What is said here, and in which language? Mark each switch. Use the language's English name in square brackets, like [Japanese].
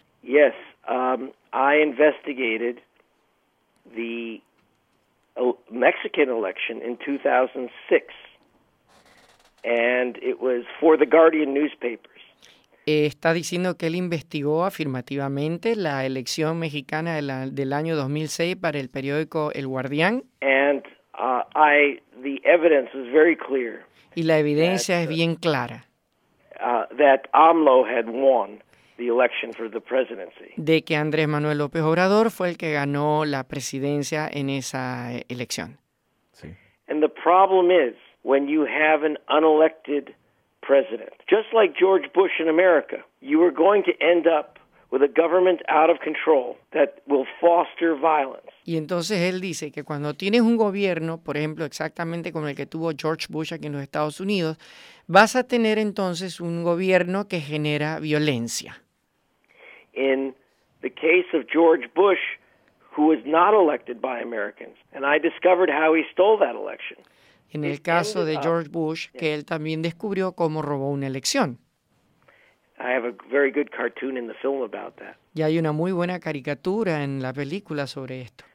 [English] Yes, I investigated the Mexican election in 2006, and it was for the Guardian newspapers. [Spanish] Está diciendo que él investigó afirmativamente la elección mexicana del año 2006 para el periódico El Guardián. [English] And the evidence was very clear. [Spanish] Y la evidencia es bien clara. [English] That AMLO had won the election for the presidency. [Spanish] De que Andrés Manuel López Obrador fue el que ganó la presidencia en esa elección. Sí. [English] And the problem is when you have an unelected president, just like George Bush in America, you are going to end up with a government out of control that will foster violence. [Spanish] Y entonces él dice que cuando tienes un gobierno, por ejemplo, exactamente como el que tuvo George Bush aquí en los Estados Unidos, vas a tener entonces un gobierno que genera violencia. [English] In the case of George Bush, who was not elected by Americans, and I discovered how he stole that election. [Spanish] En el caso de George Bush, que él también descubrió cómo robó una elección. [English] I have a very good cartoon in the film about that. [Spanish] Y hay una muy buena caricatura en la película sobre esto.